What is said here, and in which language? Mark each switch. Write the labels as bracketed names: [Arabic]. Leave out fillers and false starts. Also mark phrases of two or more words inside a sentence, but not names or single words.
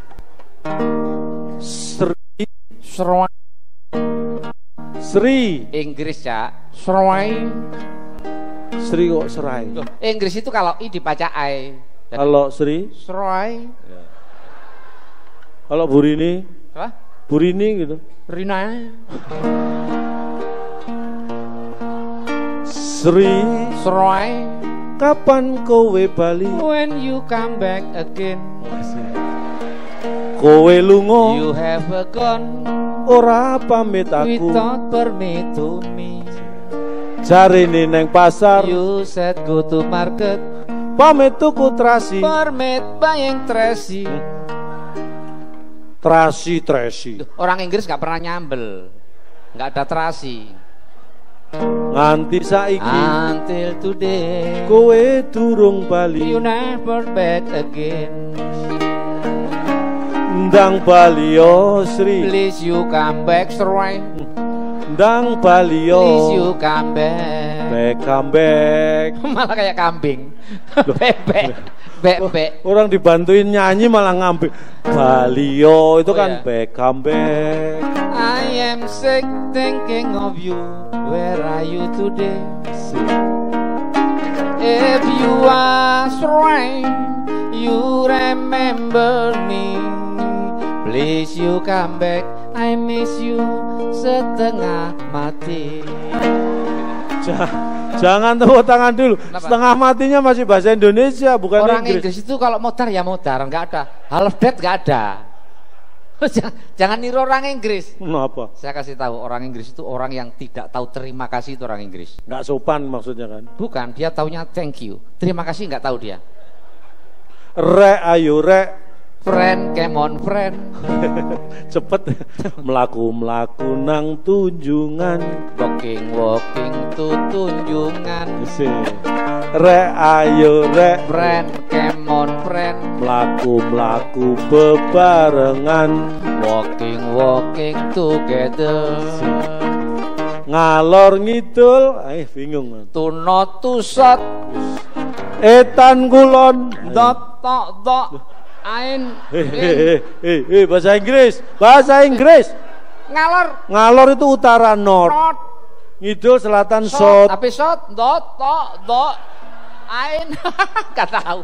[Indonesian] Sri Inggris ya. Sri kok serai. Inggris itu kalau i dibaca ai. Kalau Sri? Serai. Ya. Kalau Bu Rini? Apa? Bu Rini gitu. Rina. Sri. Serai. [Javanese] Kapan kowe bali? [English] When you come back again. [Javanese] Kowe lunga. [English] You have gone. [Javanese] Ora pamit aku. [English] Without permit to me. [Javanese] Jarine neng pasar. [English] You said go to market. [Javanese] Pamit tuku trasi. [English] Permit buying trasi. [Indonesian] Trasi. Orang Inggris gak pernah nyambel. Gak ada trasi. [Javanese] Nganti saiki. [English] Until today. [Javanese] Kowe durung bali. [English] You never back again. [Javanese] Ndang bali yo Sri. [English] Please you come back Sri. [Javanese] Ndang bali yo. [English] Please you come back. Come back. [Indonesian] Malah kayak kambing. Bebek. Orang dibantuin nyanyi malah ngambil. [Javanese] Bali yo [Indonesian] itu kan ya. [English] come back. I am sick thinking of you. Where are you today? If you are Sri, you remember me. Please you come back, I miss you [Indonesian] setengah mati. Jangan tepuk tangan dulu. Kenapa? Setengah matinya masih bahasa Indonesia, bukan orang Inggris. Inggris itu kalau modar ya modar, nggak ada [English] half dead, [Indonesian] nggak ada. Jangan niru orang Inggris. Kenapa? Saya kasih tahu, orang Inggris itu orang yang tidak tahu terima kasih, itu orang Inggris. Nggak sopan maksudnya kan? Bukan, dia taunya [English] thank you. [Indonesian] Terima kasih nggak tahu dia. [Javanese] Ayo [English] Friend, come on friend. [Javanese] Cepet. Melaku nang tunjungan. [English] Walking to tunjungan. [Javanese] Ayo [English] Friend, come on friend. [Javanese] Melaku bebarengan. [English] Walking together. [Javanese] Ngalor ngidul, bingung. [English] To not to shot. [Javanese] Etan kulon. [English] Dot. Ain. [Indonesian] Bahasa Inggris. Ngalor itu utara north. Ngidul selatan south. Tapi south dot. Ain. Gak tahu.